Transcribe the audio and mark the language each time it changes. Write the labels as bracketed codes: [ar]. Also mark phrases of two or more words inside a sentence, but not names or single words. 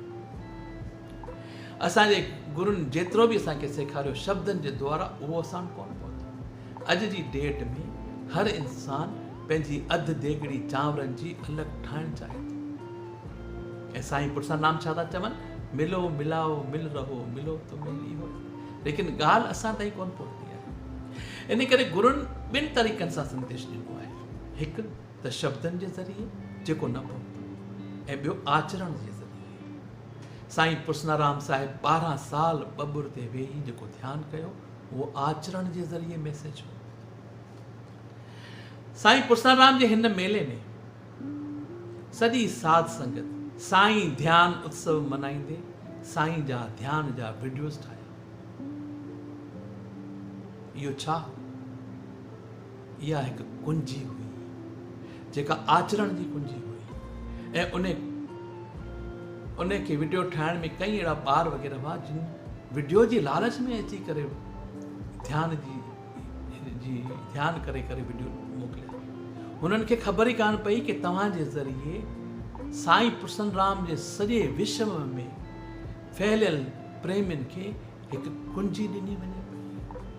[sd] असांजे गुरुनि जेतिरो बि असांखे सेखारियो शब्दनि जे द्वारा, उहो असां वटि कोन पहुतो। अॼु जी डेट में हर इंसान पंहिंजी अधु देगड़ी चांवरनि जी अलॻि ठाहिणु चाहे थो। ऐं साईं पुरसा नाम छा था चवनि? [hi] मिलो मिलाओ मिल रहो, मिलो तो मिली हो। [sd] लेकिन ॻाल्हि असां ताईं कोन पहुती आहे। इन करे गुरुनि ॿिनि तरीक़नि सां संदेश ॾिनो आहे। हिकु त शब्दनि जे ज़रिए जेको न पहुतो, ऐं ॿियो आचरण जे ज़रिए। साईं पुरसनाराम साहिब 12 साल बबुर ते वेही जेको ध्यानु कयो, उहो आचरण जे ज़रिए मैसेज हो। साईं पुरसनाराम जे हिन मेले में सॼी साध संगत साईं ध्यान उत्सव मनाईंदे साईं जा ध्यान जा वीडियोस ठाहिया। इहो छा हो? इहा हिकु कुंजी हुई, जेका आचरण जी कुंजी हुई। ऐं उन खे वीडियो ठाहिण में कई अहिड़ा ॿार वग़ैरह हुआ जिन वीडियो जी लालच में अची करे ध्यान करे वीडियो मोकिलिया। हुननि खे ख़बर ई कान पई कि तव्हांजे ज़रिए साईं पुरसनराम जे सॼे विश्व में फैलियल प्रेमियुनि खे हिकु कुंजी ॾिनी वञे पई।